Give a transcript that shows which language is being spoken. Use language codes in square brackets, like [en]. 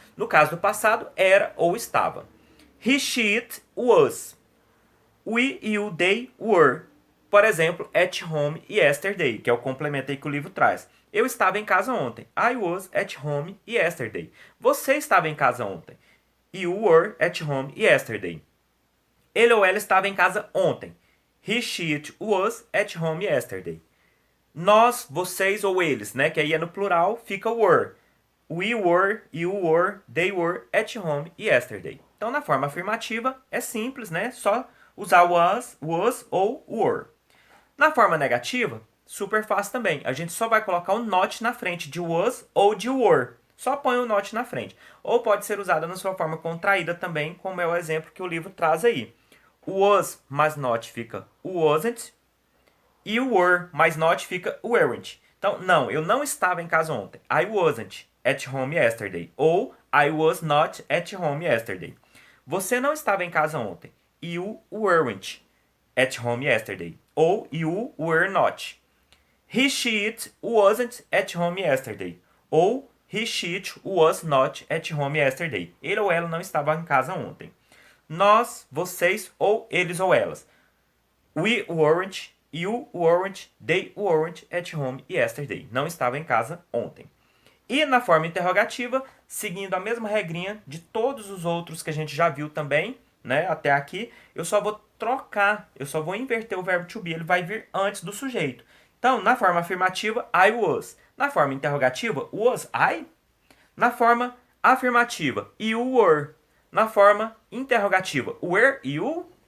[pt] No caso do passado, era ou estava. [en] He, she, it, was. We, you, they, were. [pt] Por exemplo, [en] at home yesterday, [pt] que é o complemento aí que o livro traz. Eu estava em casa ontem. [en] I was at home yesterday. [pt] Você estava em casa ontem. [en] You were at home yesterday. [pt] Ele ou ela estava em casa ontem. [en] He, she, it was at home yesterday. [pt] Nós, vocês ou eles, né? Que aí é no plural, fica were. [en] We were, you were, they were at home yesterday. [pt] Então, na forma afirmativa, é simples, né? Só usar was ou were. Na forma negativa, super fácil também. A gente só vai colocar o not na frente de was ou de were. Só põe o not na frente. Ou pode ser usada na sua forma contraída também, como é o exemplo que o livro traz aí. O was mais not fica wasn't. E o were mais not fica weren't. Então, não, eu não estava em casa ontem. [en] I wasn't at home yesterday. Ou I was not at home yesterday. [pt] Você não estava em casa ontem. [en] You weren't at home yesterday. Ou you were not. He, she, it wasn't at home yesterday. Ou he, she, it was not at home yesterday. [pt] Ele ou ela não estava em casa ontem. Nós, vocês ou eles ou elas. [en] We weren't, you weren't, they weren't at home yesterday. [pt] Não estava em casa ontem. E na forma interrogativa, seguindo a mesma regrinha de todos os outros que a gente já viu também, né, até aqui, eu só vou trocar, eu só vou inverter o verbo to be, ele vai vir antes do sujeito. Então, na forma afirmativa, [en] I was. [pt] Na forma interrogativa, [en] was I? [pt] Na forma afirmativa, [en] you were. [pt] Na forma interrogativa, [en] were you?